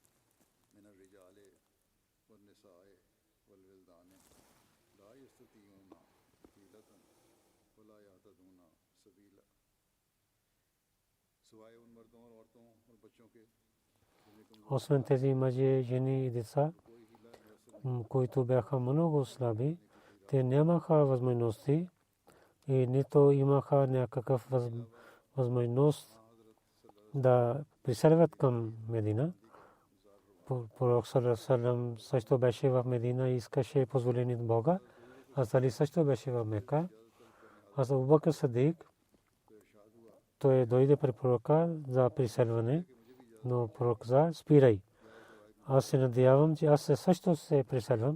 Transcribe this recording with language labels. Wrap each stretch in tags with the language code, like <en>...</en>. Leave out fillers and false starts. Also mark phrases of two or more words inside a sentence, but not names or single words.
<bg>Освен тези мъже, жени и деца, които бяха много слаби, те нямаха възможности и нито имаха някакъв възможност да преселват към Медина. Пророк</bg> <ar>صلى الله عليه وسلم</ar> <bg>също беше в Медина и искаше позволение от Бога. Аз Али също беше в Мека. Аз Абу Бакр Сидик, той дойде при пророка за преселване, но пророк каза, спирай. Аз се надявам, че аз също се преселвам.</bg>